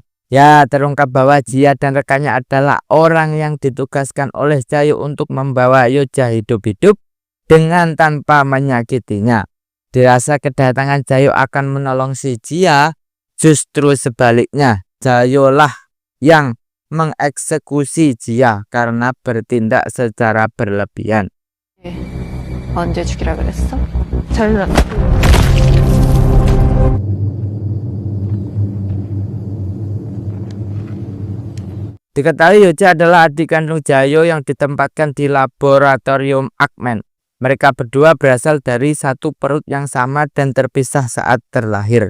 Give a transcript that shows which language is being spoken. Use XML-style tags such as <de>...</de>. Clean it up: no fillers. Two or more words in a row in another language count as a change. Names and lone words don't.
<id>Ya, terungkap bahwa Jia dan rekannya adalah orang yang ditugaskan oleh Jaeyo untuk membawa Yoja hidup-hidup dengan tanpa menyakitinya. Dirasa kedatangan Jaeyo akan menolong si Jia, justru sebaliknya Jaeyo lah yang mengeksekusi Jia karena bertindak secara berlebihan.</id> <ko>언제 죽이라 그랬어? 잘라.</ko> <id>Diketahui Yoja adalah adik kandung Jaeyo yang ditempatkan di laboratorium Ackman. Mereka berdua berasal dari satu perut yang sama dan terpisah saat terlahir.</id>